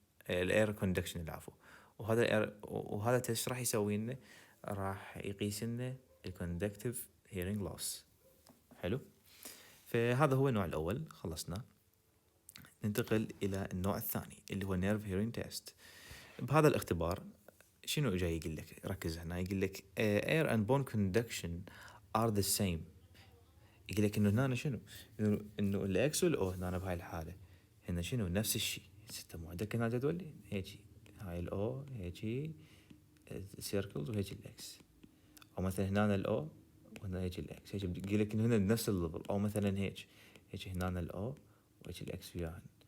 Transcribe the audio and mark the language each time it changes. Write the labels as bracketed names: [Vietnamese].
[Arabic] الاير كوندكشن العفو. وهذا التيست راح يسوي لنا، راح يقيس لنا الكوندكتيف هيرنج لوس. حلو. فهذا هو النوع الاول خلصنا. ننتقل الى النوع الثاني اللي هو نيرف هيرنج تيست. بهذا الاختبار شنو جاي يقول لك؟ ركز هنا. يقول لك [English] air and bone conduction are the same. [Arabic] يقول لك انه هنا شنو؟ انه الاكس والاو هنا بهاي الحاله هنا شنو؟ نفس الشيء. ستة مو عندك هنا جدول هيجي هاي الاو هيجي سيركلز وهيجي الاكس، او مثلا هنا الاو وهنا هيجي الاكس. هيجي يقول لك انه هنا بنفس الليفل، او مثلا هيجي هنا الاو وهيجي الاكس وياهن.